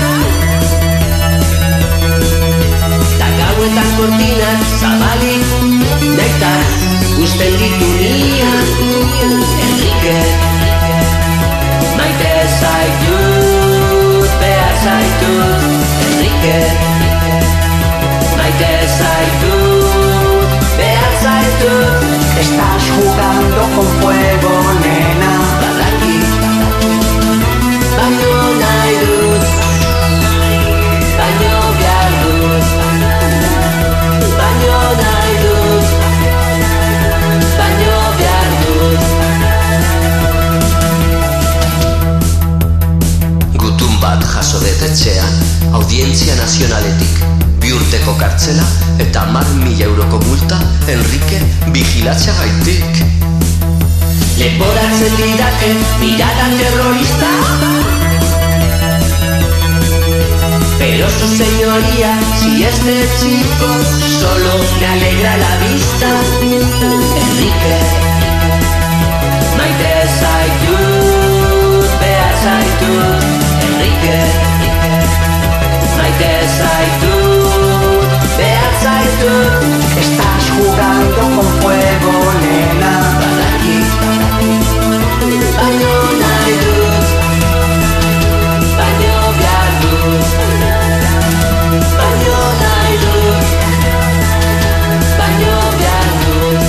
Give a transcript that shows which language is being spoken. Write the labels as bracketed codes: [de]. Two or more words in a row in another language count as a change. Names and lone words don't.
[eu] ta gauetan kortinak zabalik, naitan usten ditu nian, Enrique, maite zaitut, behar zaitut, Enrique, maite zaitut, behar zaitut. [es] Estás jugando con fuego, nena. [eu] Badaki, baino nahi dut, baino behar dut, baino nahi dut, baino behar dut. Gutun bat jaso dut etxean, Audientzia Nazionaletik, 2 urteko kartzela eta 10.000 euroko multa Enrique vigilatzeagaitik. Leporatzen didate [es] mirada terrorista, pero su señoría, si este chico solo me alegra la vista, Enrique, [eu] maite zaitut, behar zaitut, Enrique, maite zaitut, behar zaitut. [es] Estás jugando con fuego, nena. [eu] Badaki, baino nahi dut, baino behar dut, baino nahi dut, baino behar dut.